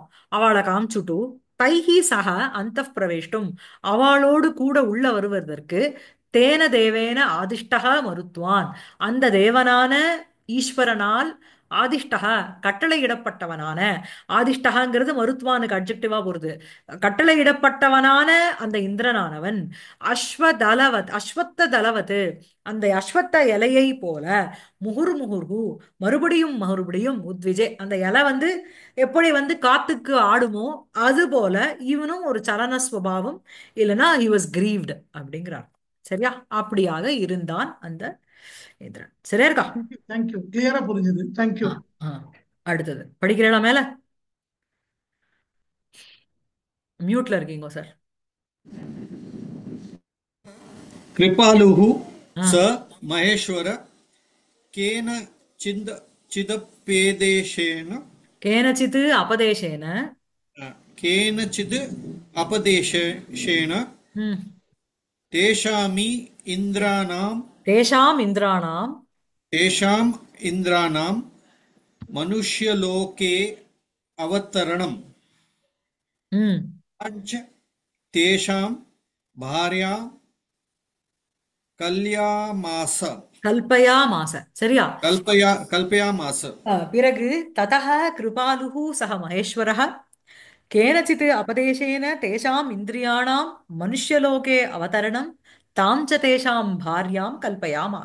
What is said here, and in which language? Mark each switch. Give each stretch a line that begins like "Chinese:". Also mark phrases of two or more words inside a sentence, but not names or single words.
Tamil: அவளை காமிச்சுட்டு
Sanskrit: तैः सह
Tamil: அந்த பிரவேஷ்டும் அவளோடு கூட உள்ள வருவதற்கு,
Sanskrit: तेन देवेन आदिष्टक मरुत्वान्
Tamil: அந்த தேவனான ஈஸ்வரனால், ஆதிஷ்டக கட்டளையிடப்பட்டவனான, ஆதிஷ்டகங்கிறது மருத்துவானுக்கு அட்ஜெக்டிவா போறது, கட்டளையிடப்பட்டவனான அந்த இந்திரனானவன்,
Sanskrit: अश्वत्थ दलवत्
Tamil: அந்த அஸ்வத்த இலையை போல, முகுர்முகுர்ஹு மறுபடியும் மறுபடியும் உத்விஜே அந்த இலை வந்து எப்படி வந்து காத்துக்கு ஆடுமோ அது போல இவனும் ஒரு சலன ஸ்வபாவம், இல்லைன்னா
English: he was grieved
Tamil: அப்படிங்கிறார். சரியா? அப்படியாக இருந்தான் அந்த இந்திரன். சரியா இருக்கா? தேங்க்யூ, கிளியரா புரிஞ்சுது, ஆ, தேங்க்யூ. ஆ. அடுத்தது படிக்கிறீங்களா மேல? மியூட்ல இருக்கீங்க சார்.
Sanskrit: कृपालुः ஆ. स महेश्वर केन चिन्द चिदपेदेशेन केनचित् अपदेशेन. केनचिद् अपदेशेन ம். तेषामि इन्द्राणां तेषाम् इन्द्राणाम्. तेषाम् इन्द्राणां मनुष्यलोके अवतरणं ம். च तेषां भार्या कल्यामास कल्पया मास. சரியா? कल्पयामास பிறகு ततः कृपालुः सह महेश्वरः केनचित् अपदेशेन तेषाम् इन्द्रियाणाम् मनुष्यलोके अवतरणं तां च तेषां भार्यां कल्पयामास.